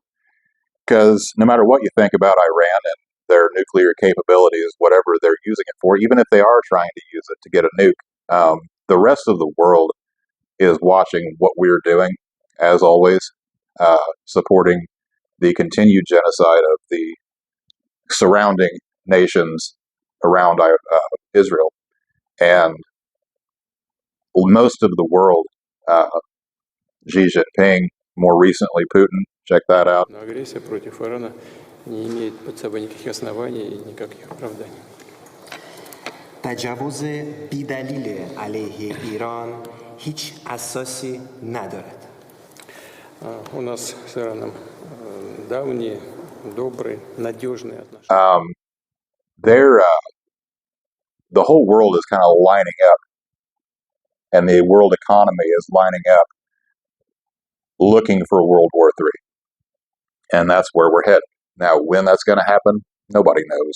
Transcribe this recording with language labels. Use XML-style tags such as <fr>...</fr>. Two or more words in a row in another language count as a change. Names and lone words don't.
<en>Because no matter what you think about Iran and their nuclear capabilities, whatever they're using it for, even if they are trying to use it to get a nuke, the rest of the world is watching what we're doing, as always, supporting the continued genocide of the surrounding nations around Israel. And most of the world, Xi Jinping, more recently Putin, check that out.</en> <ru>Агрессия против Ирана не имеет под собой никаких оснований и никаких оправданий.</ru> <fa>تجاوز بی‌دلیل علیه ایران هیچ اساسی ندارد.</fa> <ru>У нас с Ираном давние, добрые, надежные отношения.</ru> <en>The whole world is kind of lining up, and the world economy is lining up, looking for World War III. And that's where we're headed. Now, when that's going to happen, nobody knows.</en>